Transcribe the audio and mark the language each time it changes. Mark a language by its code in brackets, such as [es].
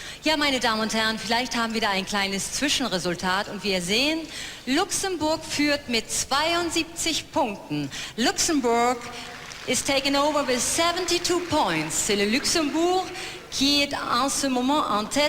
[de] Ja, meine Damen und Herren, vielleicht haben wir da ein kleines Zwischenresultat und wir sehen, Luxemburg führt mit 72 Punkten. [en] Luxembourg is taken over with 72 points. [fr] C'est le Luxembourg qui est en ce moment en tête